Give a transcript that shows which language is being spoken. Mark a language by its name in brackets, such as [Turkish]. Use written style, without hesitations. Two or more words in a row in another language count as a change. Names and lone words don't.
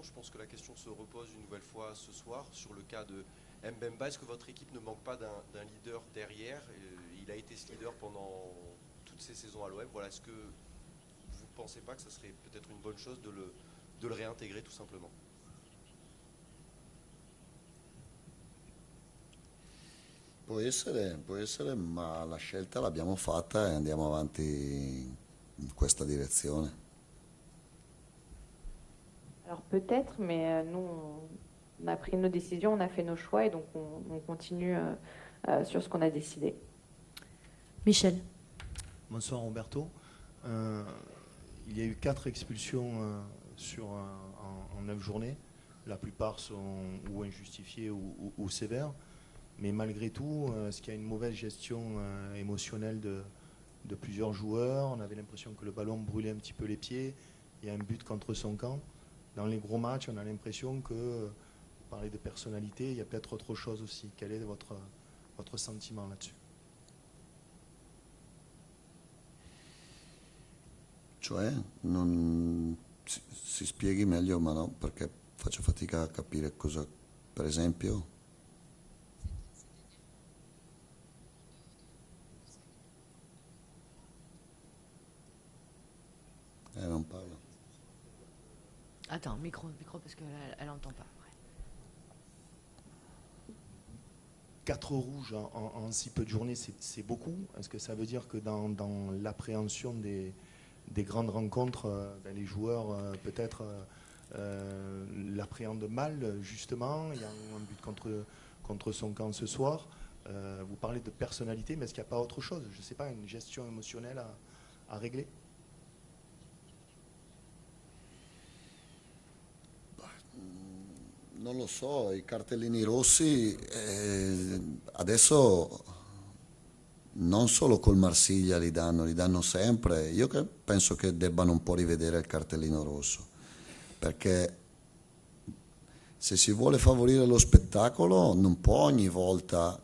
[French] Je pense que la question se repose une nouvelle fois ce soir sur le cas de Mbemba. Est-ce que votre équipe ne manque pas d'un leader derrière? Il a été ce leader pendant toutes ces saisons à l'OM. Voilà, est-ce que vous ne pensez pas que ce serait peut-être une bonne chose de le réintégrer tout simplement? [Italian] Può essere, ma la scelta l'abbiamo fatta e andiamo avanti in questa direzione. [French] Alors peut-être, mais nous, on a pris nos décisions, on a fait nos choix et donc on continue sur ce qu'on a décidé. Michel. Bonsoir Roberto. Il y a eu 4 expulsions en 9 journées. La plupart sont ou injustifiées ou sévères. Mais malgré tout, est-ce qu'il y a une mauvaise gestion émotionnelle de plusieurs joueurs? On avait l'impression que le ballon brûlait un petit peu les pieds. Il y a un but contre son camp. Dans les gros matchs, on a l'impression que, vous parlez de personnalité, il y a peut-être autre chose aussi. Quel est votre sentiment là-dessus? [Italian] Cioè, si spieghi meglio, ma no, perché faccio fatica a capire cosa, per esempio. Non parlo. [French] Attends, micro, parce qu'elle n'entend pas. Ouais. 4 rouges en si peu de journées, c'est beaucoup. Est-ce que ça veut dire que dans l'appréhension des grandes rencontres, les joueurs peut-être l'appréhendent mal, justement? Il y a un but contre son camp ce soir. Vous parlez de personnalité, mais est-ce qu'il n'y a pas autre chose? Je ne sais pas, une gestion émotionnelle à régler? [Italian] Non lo so, i cartellini rossi adesso non solo col Marsiglia li danno sempre. Io penso che debbano un po' rivedere il cartellino rosso, perché se si vuole favorire lo spettacolo non può ogni volta.